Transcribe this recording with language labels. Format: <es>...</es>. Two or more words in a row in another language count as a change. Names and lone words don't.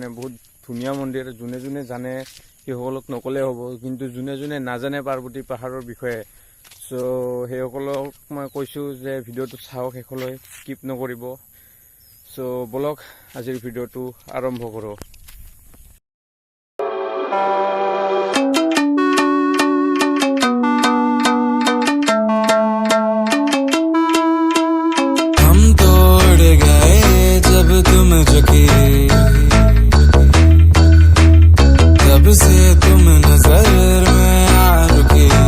<as>বহুত ধুনীয়া মন্দিৰ। যোনে যোনে জানে সেইসকলক নক'লে হ'ব, কিন্তু যোনে যোনে নাজানে পাৰ্বতী পাহাৰৰ বিষয়ে, চ' সেইসকলক মই কৈছোঁ যে ভিডিঅ'টো চাওক শেষলৈ, স্কিপ নকৰিব। চ' বলক আজিৰ ভিডিঅ'টো আৰম্ভ কৰোঁ।</as> <hi>तुम झुके तब से तुम नजर में आ रुके।</hi>